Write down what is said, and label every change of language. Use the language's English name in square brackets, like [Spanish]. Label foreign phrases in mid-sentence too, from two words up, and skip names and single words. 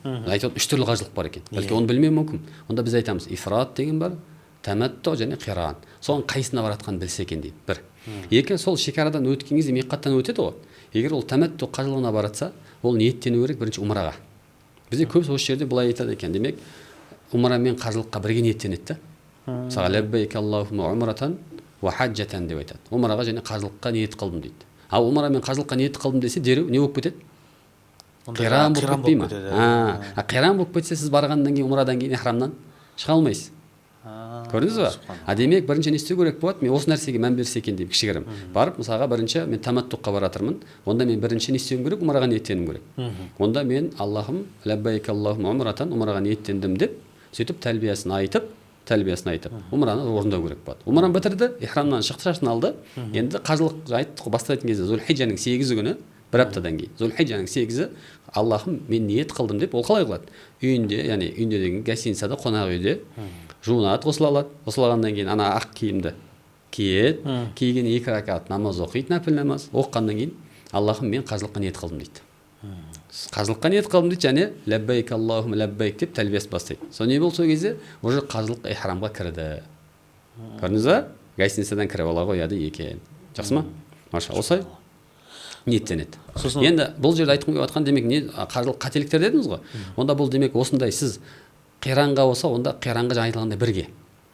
[Kazakh] Айтады, 3 түрлі қажылық бар екен. Бәлки оны білмеуі мүмкін. Онда біз айтамыз, ифрат деген бар, таматту және қиран. Соның қайсына баратқанын білсе екен дейді. Бір. Екі, сол шекарадан өткен кезде миқаттан өтеді ғой. Егер ол таматту қажылығына баратса, ол ниеттену керек бірінші умраға. Бізде көбісі осы жерде былай айтады екен. Демек, умра мен қажылыққа бірге ниеттенеді. Мысалы, [Arabic] لبيك اللهم عمرة وحجة [Kazakh] деп айтады. Умраға және қажылыққа ниет қылдым дейді. Ал умра мен қажылыққа ниет қылдым десе, дереу не болып кетеді? Қиран болып кетпей ма? Қиран болып кетсе, сіз барғаннан кейін умрадан кейін ихрамнан шыға алмайсыз. Көрдіңіз ба? Демек, бірінші не істеу керек болады? Мен осы нәрсеге мән берсе екен деп кішігірім. Барып, мысалға, бірінші мен таматтуққа баратырмын. Онда мен бірінші не істеуім керек? Умраға ниеттенуім керек. Онда мен Аллахым [Arabic] لبيك اللهم عمرة, [Kazakh] умраға ниеттендім деп сөйтіп тәлбиясын айтып, умраны орындау керек болады. Умраны бітірді, ихрамнан шықты, шашын алды. Енді қажылық айттық қой, бастайтын кезде Зулхиджаның 8 күні, бір аптадан кейін. Зулхиджаның 8-і Аллахым мен ниет қылдым деп, ол қалай қылады? Үйінде, яғни үйінде деген гостиницада, қонақ үйде жуынады, ғұсыл алады. Ғұсылағаннан кейін ана ақ киімді киеді, киген 2 ракат намаз оқиды, нәпіл намаз. Оққаннан кейін Аллахым мен қажылыққа ниет қылдым дейді. Қажылыққа ниет қылдым дейді, және [Arabic] لبيك اللهم لبيك [Kazakh] деп тәлбиесін бастайды. Сол не болды сол кезде? Уже қажылық ихрамға кірді. Көрдіңіз ба? Гостиницадан кіріп ала қояды екен. Жақсы ма? Маша, осылай ниеттенеді. Енді бұл жерде айтқым келіп жатқан демек не қажылық қателіктер дедіңіз ғой. Онда бұл демек осындай сіз қиранға болса, онда қиранға жаңа айтылғандай бірге.